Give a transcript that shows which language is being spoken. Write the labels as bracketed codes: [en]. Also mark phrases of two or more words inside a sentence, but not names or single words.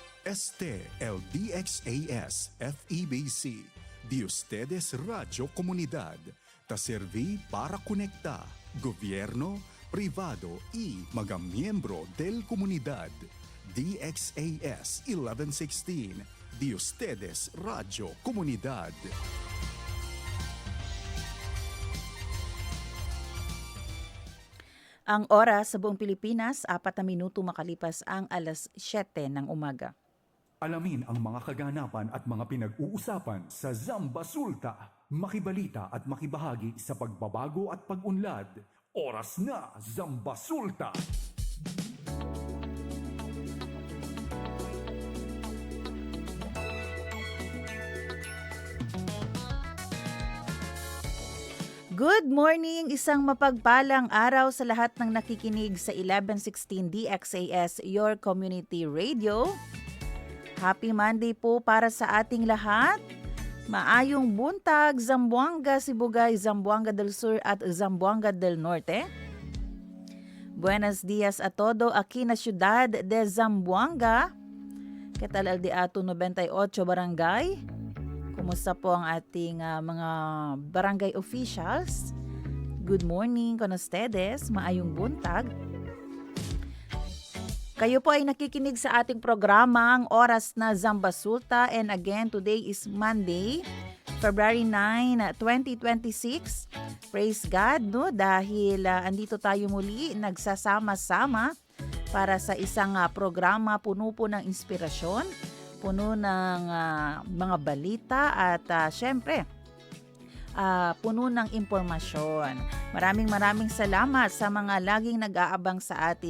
[cbk] Este el DXAS FEBC, de ustedes Radio Comunidad, ta serví para conectar gobierno, privado y [tl] mga miyembro [cbk] del comunidad. DXAS 1116, de ustedes Radio Comunidad. [tl] Ang oras sa buong Pilipinas, 4 na minuto makalipas ang alas 7 ng umaga. Alamin ang mga kaganapan at mga pinag-uusapan sa Zamba Sulta. Makibalita at makibahagi sa pagbabago at pag-unlad. Oras na, Zamba Sulta! [en] Good morning! [tl] Isang mapagpalang araw sa lahat ng nakikinig sa 1116 DXAS, [en] your community radio. Happy Monday [tl] po para sa ating lahat. [ceb] Maayong buntag, Zamboanga, Sibugay, Zamboanga del Sur at Zamboanga del Norte. [cbk] Buenos dias a todo aquí na Ciudad de Zamboanga. ¿Qué tal al de ato 98 barangay? [tl] Kumusta po ang ating mga [en] barangay officials? Good morning, [cbk] con ustedes. [ceb] Maayong buntag. [tl] Kayo po ay nakikinig sa ating programang Oras na Zamba Sulta. [en] And again, today is Monday, February 9, 2026. Praise God, no? [tl] Dahil andito tayo muli, nagsasama-sama para sa isang programa puno po ng inspirasyon, puno ng mga balita at syempre, puno ng impormasyon. Maraming salamat sa mga laging nag-aabang sa atin.